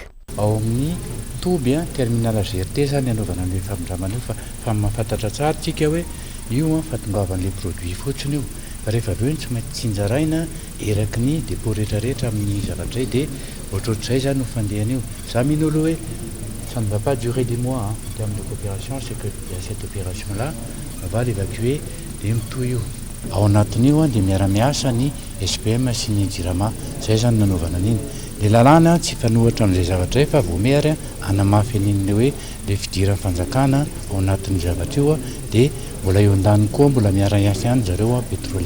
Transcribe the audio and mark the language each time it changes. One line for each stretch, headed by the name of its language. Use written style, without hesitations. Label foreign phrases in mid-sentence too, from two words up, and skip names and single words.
Malagasy: Ao amin'ny toby terminal GRT zany anaovana ny famindramana io fa mahafantatra tsara tsika hoe io fahatongavan'ilay produit fotsiny io. Rehefa avy eo tsy maintsy tsinjaraina eraky ny dépôt rehetrarehetra amin'ny zavatra dia ohatrohatr'izay zany no fandehana io. Za mino aloha hoe
French: ça ne va pas durer des mois en termes de coopération, c'est que il y a cette opération là on va l'évacuer
Malagasy: dia mitohy io. Ao anatin'io dia miara-miasa ny SPM sy ny jirama, zay zany nanaovana an'iny. Le lalàna tsy fanohatra amin'izay zavatra fa voamehary hanamafy an'iny hoe le fidiran'ny fanjakana ao anatin'ny zavatra io dia mbola eo an-daniny koa mbola miara-miasa ihany zareo pétrolier.